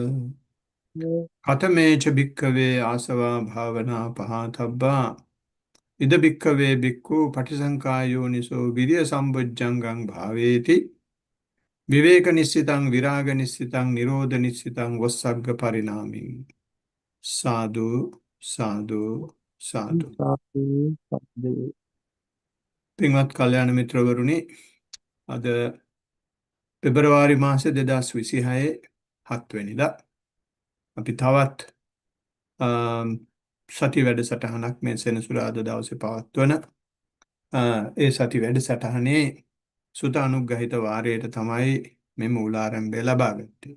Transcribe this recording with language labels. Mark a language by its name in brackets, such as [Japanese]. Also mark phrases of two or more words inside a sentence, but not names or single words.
[Pali] කතමේච භික්ඛවේ ආසවා භාවනා පහතබ්බා ඉද භික්ඛවේ භික්ඛු පටිසංකායෝනිසෝ විරිය සම්බොජ්ජංගං භාවේති විවේක නිස්සිතං විරාග නිස්සිතං නිරෝධ නිස්සිතං වස්සග්ග පරිණාමින් සාදු සාදු සාදු. සාදු සාදු [Sinhala] පින්වත් කල්යාණ මිත්‍රවරුනි, අද පෙබරවාරි මාසේ 2026 7 වෙනිදා අපි තවත් සති වැඩසටහනක් මේ සෙනසුරාදා දවසේ පවත්වන ඒ සති වැඩසටහනේ සුත අනුග්‍රහිත වාරයට තමයි මේ මූලාරම්භය ලබා ගත්තේ.